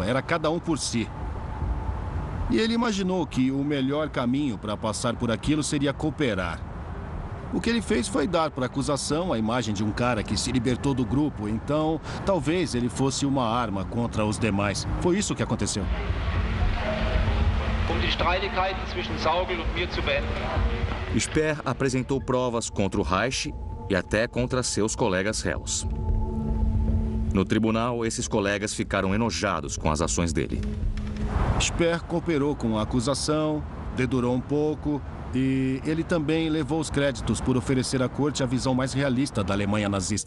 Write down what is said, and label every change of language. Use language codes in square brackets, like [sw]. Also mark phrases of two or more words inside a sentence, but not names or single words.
[pt] Era cada um por si. E ele imaginou que o melhor caminho para passar por aquilo seria cooperar. O que ele fez foi dar para a acusação a imagem de um cara que se libertou do grupo. Então, talvez ele fosse uma arma contra os demais. Foi isso que aconteceu. [de] Die Streitigkeiten zwischen Saugel und mir zu beenden. [pt] Speer apresentou provas contra o Reich e até contra seus colegas réus. No tribunal, esses colegas ficaram enojados com as ações dele. Speer cooperou com a acusação, dedurou um pouco e ele também levou os créditos por oferecer à corte a visão mais realista da Alemanha nazista.